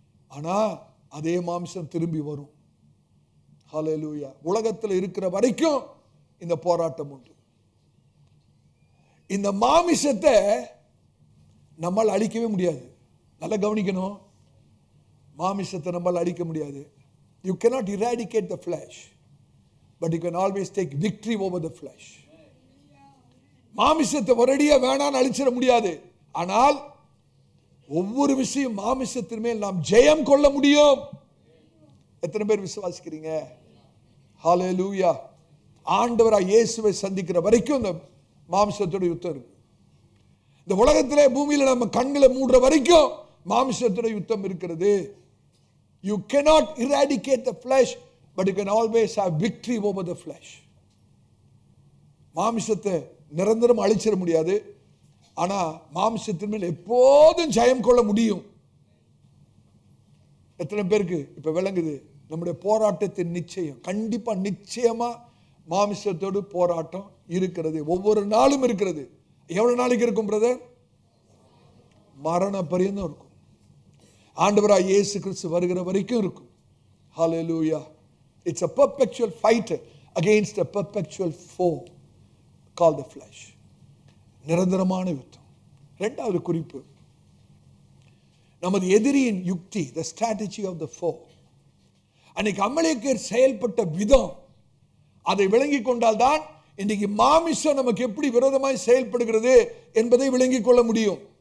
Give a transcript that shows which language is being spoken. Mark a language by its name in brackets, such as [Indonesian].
[Tamil] ஆனா அதே மாமிசம் திரும்பி வரும். ஹல்லேலூயா. உலகத்தில் இருக்கிற வரைக்கும் இந்த போராட்டம் உண்டு. இந்த மாமிசத்தை நம்மால் அழிக்கவே முடியாது. நல்லா கவனிக்கணும், மாமிசத்தை நம்மால் அழிக்க முடியாது. [English] You cannot eradicate the flesh, but you can always take victory over the flesh. [Tamil] மாமிசத்தை ஒரேடியா வேணான்னு அழிச்சிட முடியாது, ஆனால் ஒவ்வொரு விஷயம் மாமிசத்தின் மேல் நாம் ஜெயம் கொள்ள முடியும். எத்தனை பேர் விசுவாசிக்கிறீங்க? ஹல்லேலூயா. ஆண்டவராய் இயேசுவை சந்திக்கிற வரைக்கும் இந்த மாமிசத்தோட யுத்தம் இருக்கு. இந்த உலகத்திலே பூமியில நம்ம கண்களை மூடுற வரைக்கும் மாமிசத்தோட யுத்தம் இருக்கிறது. [English] You cannot eradicate the flesh, but you can always have victory over the flesh. [Tamil] மாமிசத்தை நிரந்தரம் அழிச்சிட முடியாது, ஆனா மாமிசத்தின் மேல் எப்போதும் ஜெயம் கொள்ள முடியும். எத்தனை பேருக்கு இப்ப விளங்குது நம்முடைய போராட்டத்தின் நிச்சயம்? கண்டிப்பா நிச்சயமா மாமிசத்தோடு போராட்டம் இருக்கிறது, ஒவ்வொரு நாளும் இருக்கிறது. எவ்வளவு நாளைக்கு இருக்கும் பிரதர்? மரண பரியந்தம் இருக்கும். ஆண்டவராய் இயேசு கிறிஸ்து வருகிற வரைக்கும் இருக்கும். ஹல்லேலூயா. [English] It's a perpetual fight against a perpetual foe called the flesh. [Tamil] நிரந்தரமான யுத்தம். இரண்டாவது குறிப்பு, நமது எதிரியின் யுக்தி, [English] the strategy of the foe. [Tamil] அன்னைக்கு அமலேக்கியர் செயல்பட்ட விதம், அதை விளங்கிக் கொண்டால்தான் இன்னைக்கு மாமிசம் நமக்கு எப்படி விரோதமாய் செயல்படுகிறது என்பதை விளங்கிக் கொள்ள முடியும்.